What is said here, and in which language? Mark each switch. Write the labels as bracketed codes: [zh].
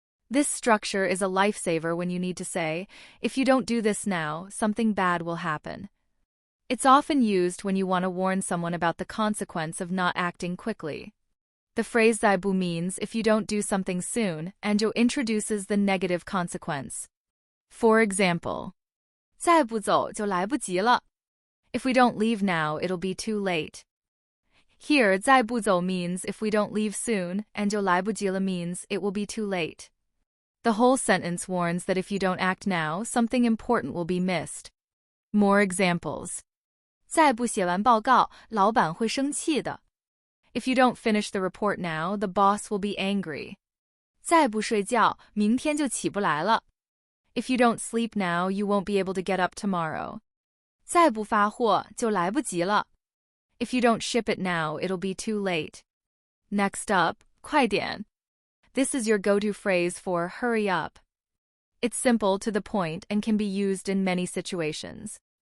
[en] This structure is a lifesaver when you need to say, if you don't do this now, something bad will happen. It's often used when you want to warn someone about the consequence of not acting quickly. The phrase 再不 means if you don't do something soon, and 就 introduces the negative consequence. For example, [zh] 再不走就来不及了. [en] If we don't leave now, it'll be too late. Here, 再不走 means if we don't leave soon, and [zh] 就来不及了 [en] means it will be too late. The whole sentence warns that if you don't act now, something important will be missed. More examples. [zh] 再不写完报告，老板会生气的. [en] If you don't finish the report now, the boss will be angry. [zh] 再不睡觉，明天就起不来了. [en] If you don't sleep now, you won't be able to get up tomorrow. [zh] 再不发货，就来不及了. [en] If you don't ship it now, it'll be too late. Next up, 快点. This is your go-to phrase for hurry up. It's simple, to the point, and can be used in many situations.